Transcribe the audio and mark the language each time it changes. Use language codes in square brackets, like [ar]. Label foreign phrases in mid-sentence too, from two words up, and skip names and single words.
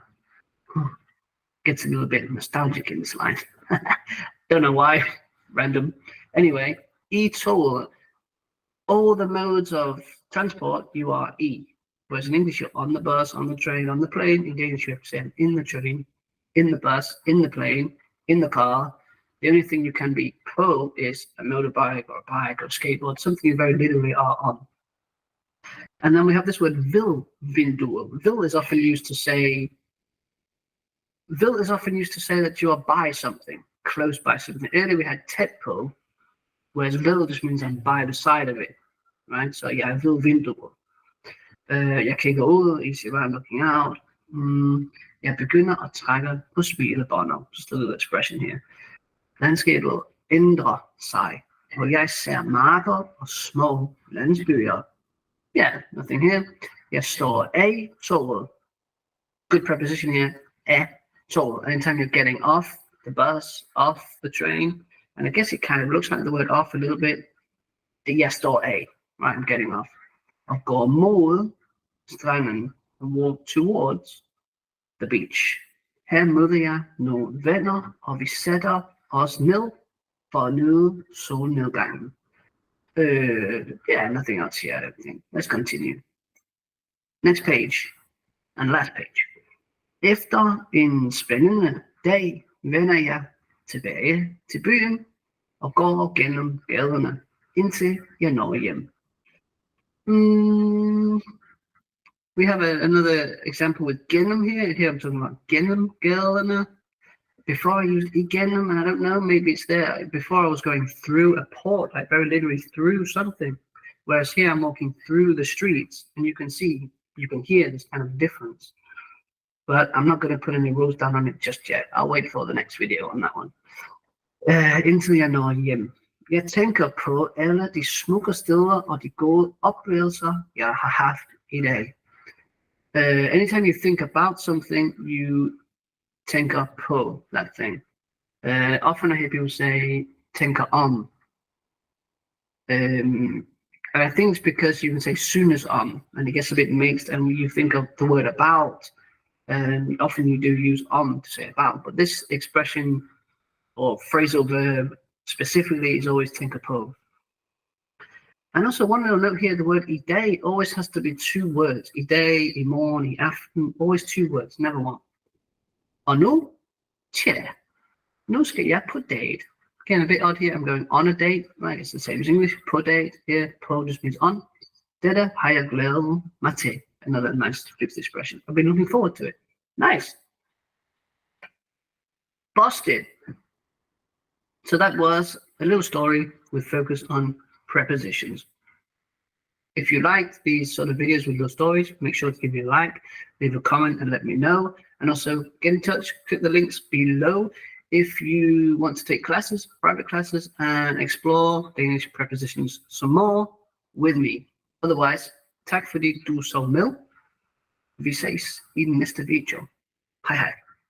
[en] Gets a little bit nostalgic in this line. Don't know why. Random. Anyway, [da] I toget. [en] All the modes of transport you are I. Whereas in English you're on the bus, on the train, on the plane. In Danish you have to say I'm in the train, in the bus, in the plane, in the car. The only thing you can be på is a motorbike or a bike or a skateboard, something you very literally are on. And then we have this word [da] vil vinduet. [en] Vil is often used to say that you are by something, close by something. Earlier we had [da] tæt på, [en] whereas vil just means I'm by the side of it, right? So yeah, [da] vil vinduet. Jeg kigger ud, [en] I see where I'm looking out. [da] Jeg begynder at trække på smilebåndet. [en] Just a little expression here. [da] Landskabet ændrer sig, og jeg ser marker og små landsbyer. [en] Yeah, nothing here. [da] Jeg står af toget. [en] Good preposition here. [da] Af toget. [en] Anytime you're getting off the bus, off the train, and I guess it kind of looks like the word off a little bit. [da] Jeg står af, [en] right? I'm getting off. [da] Og går mod stranden [en] and walk towards the beach. [da] Her møder jeg nogle venner, og vi sætter os ned for at nyde solnedgangen. [en] Yeah, nothing else here, I don't think. Let's continue. Next page, and last page. [da] Efter en spændende dag vender jeg tilbage til byen og går gennem gaderne, indtil jeg når hjem. [en] We have another example with gennem here. Here I'm talking about [da] gennem gaderne. [en] Before I used igennem, and I don't know, maybe it's there. Before I was going through a port, like very literally through something. Whereas here I'm walking through the streets, and you can hear this kind of difference. But I'm not going to put any rules down on it just yet. I'll wait for the next video on that one. [da] Indtil jeg når hjem. Jeg tænker på alle de smukke steder og de gode oplevelser, jeg har haft i dag. [en] Anytime you think about something, you [da] tænker på [en] that thing. Often I hear people say [da] tænker om. [en] And I think it's because you can say soon as on, and it gets a bit mixed, and you think of the word about, and often you do use on to say about, but this expression or phrasal verb specifically is always [da] tænker på. [en] And also one little note here, the word [da] i dag [en] always has to be two words. [da] I dag, i morgen, i aften, [en] always two words, never one. [da] Og nu, nu skal jeg på date. [en] Again, a bit odd here, I'm going on a date, right? It's the same as English, [da] på date. [en] Here, på just means on. [da] Dette har jeg glædet mig til. [en] Another nice fixed expression. I've been looking forward to it. Nice. Busted. So that was a little story with focus on prepositions. If you liked these sort of videos with little stories, make sure to give me a like, leave a comment and let me know. And also get in touch, click the links below if you want to take classes, private classes, and explore Danish prepositions some more with me. Otherwise, [da] tak fordi du så med. Vi ses i den næste video. Hej hej.